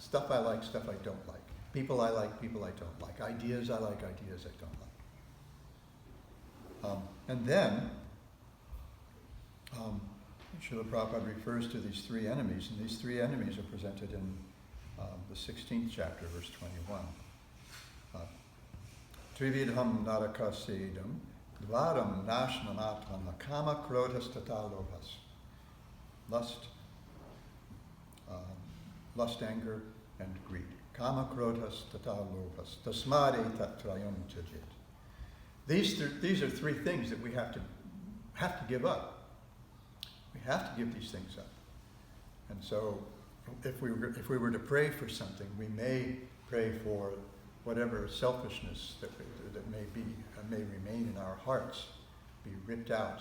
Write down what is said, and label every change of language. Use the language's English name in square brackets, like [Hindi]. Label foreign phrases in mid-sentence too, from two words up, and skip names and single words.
[English] Stuff I like, stuff I don't like. People I like, people I don't like. Ideas I like, ideas I don't like. And then, Srila Prabhupada refers to these three enemies, and these three enemies are presented in the 16th chapter, verse 21. [Sanskrit] Trividham narakasedam, dvaram nashnanatmana, kama krodhas tata lobhas. [English] Lust, anger, and greed. [Sanskrit] Kama krodhas tata lobhas, tasmade tatrayam chajit. [English] These are three things that we have to give up. We have to give these things up. And so if we were to pray for something, we may pray for whatever selfishness that may remain in our hearts, be ripped out.